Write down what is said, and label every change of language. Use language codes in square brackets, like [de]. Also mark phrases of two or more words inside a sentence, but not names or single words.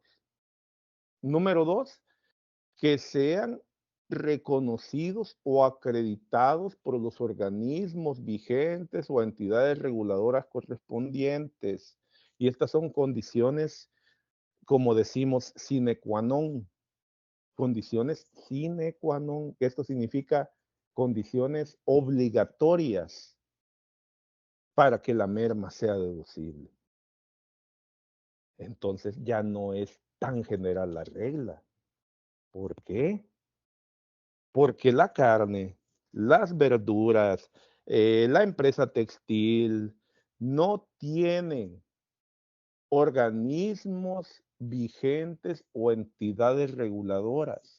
[es] Número 2, que sean reconocidos o acreditados por los organismos vigentes o entidades reguladoras correspondientes. Y estas son condiciones, como decimos, [la] sine qua non. [es] Condiciones [la] sine qua non. [es] Esto significa condiciones obligatorias para que la merma sea deducible. Entonces ya no es tan general la regla. ¿Por qué? Porque la carne, las verduras, la empresa textil no tienen organismos vigentes o entidades reguladoras.